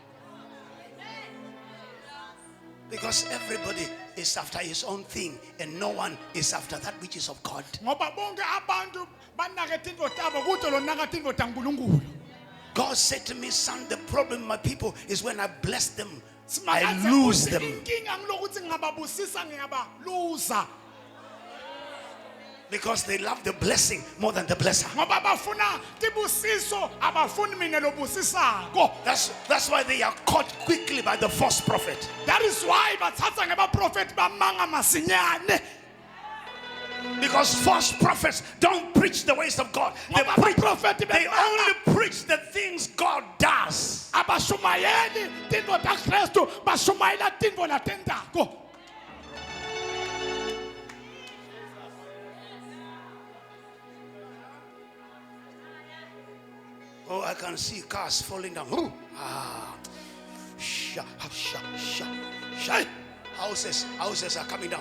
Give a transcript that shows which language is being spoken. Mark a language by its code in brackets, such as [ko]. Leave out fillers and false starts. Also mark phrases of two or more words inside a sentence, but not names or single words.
[en] Because everybody is after his own thing and no one is after that which is of God. [ss] Ngoba bonke abantu banake tinto tabo kude lo naka tinto taNkulunkulu. [en] God said to me, son, the problem with my people is when I bless them, I lose them. [ss] Inkinga ngilokuthi ngiyababusisa ngiyabaluza. [en] Because they love the blessing more than the blesser. [ss] Ngoba bafuna tibusiso abafuni mina lobusisako. [en] That's why they are caught quickly by the false prophet. That is why [ss] bathatha ngebaprofeti bamanga masinyane. [en] Because false prophets don't preach the ways of God. They only preach the things God does. [ss] Abashumayeli tinto ta Kristu bashumayela tinto la tendako. [en] Oh, I can see cars falling down. Ooh. Houses are coming down.